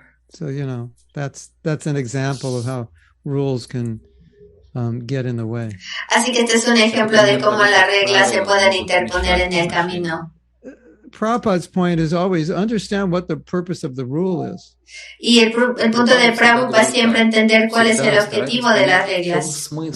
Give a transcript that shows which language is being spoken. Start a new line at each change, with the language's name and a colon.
English: So, you know, that's an example of how rules can get in the way.
Spanish: Así que este es un ejemplo de cómo las reglas se pueden interponer en el camino.
English: Prabhupada's point is always understand what the purpose of the rule is.
Spanish: Y el punto de Prabhupada es siempre entender cuál es el objetivo de las reglas.